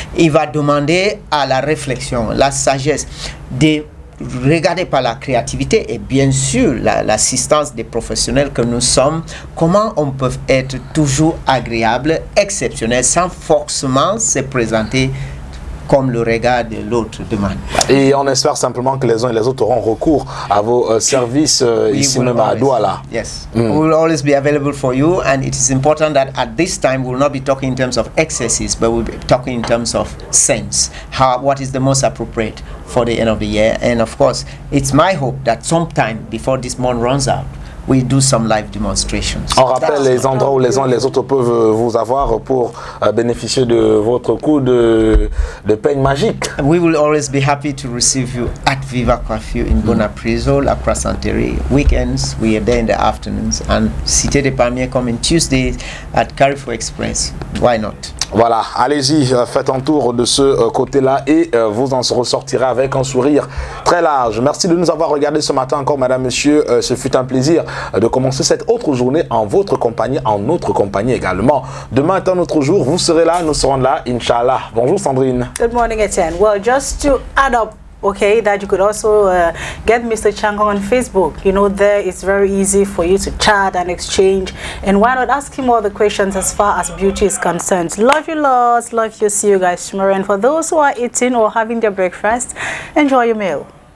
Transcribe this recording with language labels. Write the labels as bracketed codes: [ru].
[fr] Il va demander à la réflexion, la sagesse de regarder par la créativité et bien sûr l'assistance des professionnels que nous sommes, comment on peut être toujours agréable, exceptionnel, sans forcément se présenter comme le regard de l'autre demande. Et on espère simplement que les uns et les autres auront recours à vos services ici même à Douala. [en] Yes, we will always be available for you, and it is important that at this time we will not be talking in terms of excesses, but we'll be talking in terms of sense, what is the most appropriate for the end of the year. And of course, it's my hope that sometime before this month runs out, we do some live demonstrations. [fr] On rappelle les endroits où les uns et les autres peuvent vous avoir pour bénéficier de votre coup de peigne magique. [en] We will always be happy to receive you at Viva Coiffure in Bonapriso, La Croissanterie. Weekends, we are there in the afternoons. And Cité des Palmiers come in Tuesdays at Carrefour Express. Why not? [fr] Voilà, allez-y, faites un tour de ce côté-là et vous en ressortirez avec un sourire très large. Merci de nous avoir regardé ce matin encore, madame, monsieur. Ce fut un plaisir de commencer cette autre journée en votre compagnie, en notre compagnie également. Demain est un autre jour, vous serez là, nous serons là, Inch'Allah. Bonjour Sandrine. [en] Good morning, Etienne. Well, just to add up, okay, that you could also get Mr. Changong on Facebook. You know, there it's very easy for you to chat and exchange. And why not ask him all the questions as far as beauty is concerned? Love you lots, love you. See you guys tomorrow. And for those who are eating or having their breakfast, enjoy your meal.